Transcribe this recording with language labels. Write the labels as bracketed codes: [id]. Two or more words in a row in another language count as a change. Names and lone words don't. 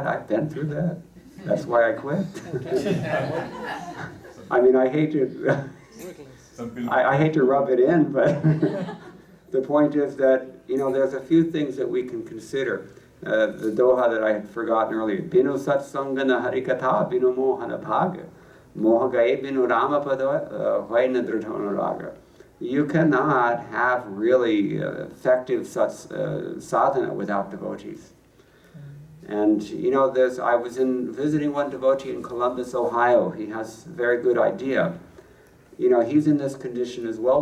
[en] I've been through that. That's why I quit. I mean, I hate to... I hate to rub it in, but the point is that, you know, there's a few things that we can consider. The doha that I had forgotten earlier. [awa] Binu satsangana harikatha binu mohana bhaga. Mohagaye binu ramapada vaina dridhanuraga. [en] You cannot have really effective sadhana without devotees. And you know, I was visiting one devotee in Columbus, Ohio. He has a very good idea. You know, he's in this condition as well.